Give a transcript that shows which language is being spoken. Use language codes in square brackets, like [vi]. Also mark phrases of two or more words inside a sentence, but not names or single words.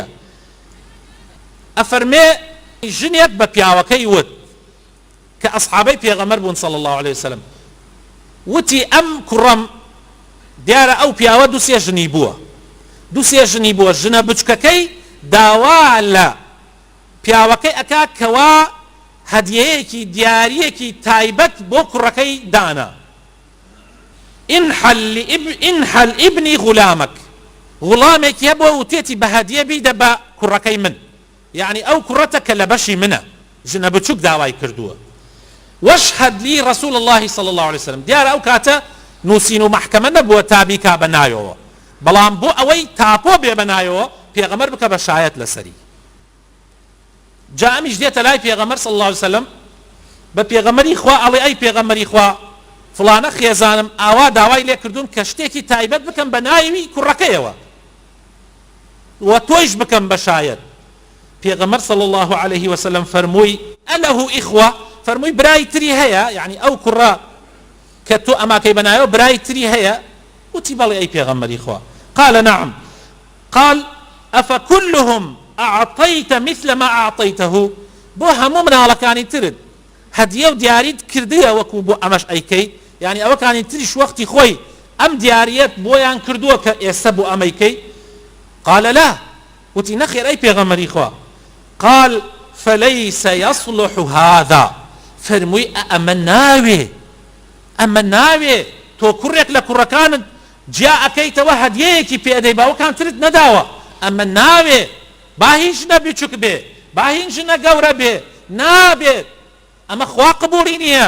[ckb] ئەفەرمێ ژنێک بە پیاوەکەی وت کە ئەسحابەی پێغەمبەر بوون [ar] صلی الله عليه وسلم، [ckb] وتی ئەم کوڕەم دیارە ئەو پیاوە دووسێ ژنی بووە، ژنە بچکەکەی داوا لە پیاوەکەی ئەکا کەوا هەدیەیەکی دیاریەکی تایبەت بۆ کوڕەکەی دانا، [ar] ئینحەل ئیبنی غولامەک، [ckb] غوڵامێکی هەبووە و تێتی بە هەدیە بیدە بە کوڕەکەی من، یعنی ئەو کوڕەتە کە لە بەشی منە، ژنە بچووک داوای کردووە. [ar] واشهد لي رسول الله صلى الله عليه وسلم. [ckb] دیارە ئەو کاتە نووسین و محکەمە نەبووە تابیکا بەنایەوە، بەڵام بۆ ئەوەی تاپۆ بێ بەنایەوە پێغەمبەر بکە بە شایەت لەسەری. جا ئەمیش دێتە لای پێغەمبەر [ar] صلی الله عليه وسلم [ckb] بە پێغەمبەری خوا ئەڵێ ئەی پێغەمبەری خوا فڵانە خێزانم ئاوا داوای لێ کردوون کە شتێکی تایبەت بکەم بە ناوی کوڕەکەیەوە، و تۆیش بکەم بەشایەت. پێغەمبەر [ar] صلی الله عليه وسلم [ckb] فەرمووی [ar] ئەلەهو ئیخوە، [ckb] فەرمووی برای تری هەیە، یعنی ئەو کوڕە کە تۆ ئەماکەی بەنایەوە برای تری هەیە؟ وتی بەڵێ ئەی پێغەمبەری خوا. [ar] قال نعم. قال أفكلهم أعطيت مثل ما أعطيته؟ [ckb] بۆ هەموو مناڵەکانی ترت هەدیە و دیاریت کردووە وەکو بۆ ئەمەش ئەیکەی؟ یعنی ئەوەکانی تریش وەختی خۆی ئەم دیاریەت بۆیان کردووە کە ئێستا بۆ ئەمەیکەی؟ [ar] قال لا. [ckb] وتی نەخێر ئەی پێغەمبەری خوا. [ar] قال فليس يصلح هذا. [ckb] فەرمووی ئەمە ناوێ تۆ کوڕێک لە کوڕەکانت جیا ئەەکەیتەوە هەدیەیەکی پێدەی باوەکان ترت نەداوە، ئەمە ناوێ. با هیچ نەبیچوک بێ، با هیچ نەگەورە بێ، نابێت. ئەمە خوا قبوڵی نییە.